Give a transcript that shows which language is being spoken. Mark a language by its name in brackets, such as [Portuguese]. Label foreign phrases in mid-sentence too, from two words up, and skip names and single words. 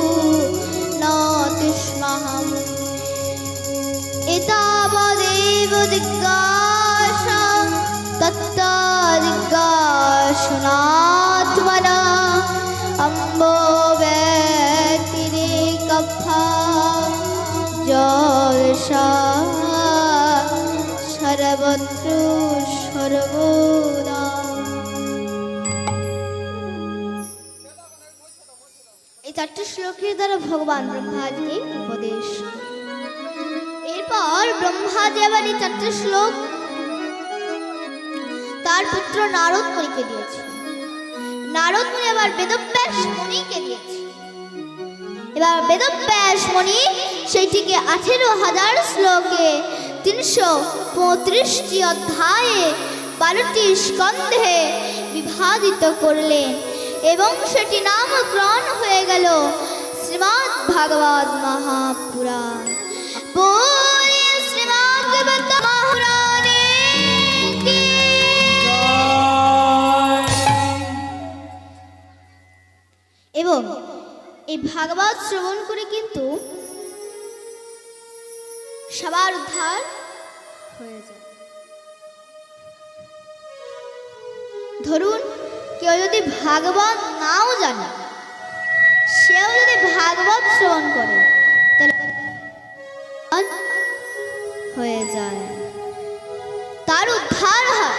[Sanskrit] नातिष्महम् एतावदेव दिग्गाशा तत्तादिग्गाशुनात्मना अम्बो व्यतिरेकफा जलशा सर्वत्र सर्वदा। [Bangla] এই 4টি শ্লোকের দ্বারা ভগবান ব্রহ্মাজিকে উপদেশ। এরপর ব্রহ্মাজি আবার এই 4টি শ্লোক তার পুত্র নারদ মুনিকে দিয়েছে। নারদ মুনি আবার বেদব্যাস মুনিকে দিয়েছে। এবার বেদব্যাস মুনি সেইটিকে 18,000 শ্লোকে 335টি অধ্যায়ে 12টি স্কন্ধে বিভাজিত করলেন এবং সেটি নামকরণ হয়ে গেল শ্রীমদ্ ভাগবত মহাপুরাণ। [Hindi] बोले श्रीमद्भागवत महापुराणे की। [Bangla] এবং এই ভাগবত শ্রবণ করে কিন্তু সবার উদ্ধার হয়ে যায়। ধরুন কেউ যদি ভাগবত নাও জানে, সেও যদি ভাগবত শ্রবণ করে তাহলে হয়ে যায়, তার উদ্ধার হয়।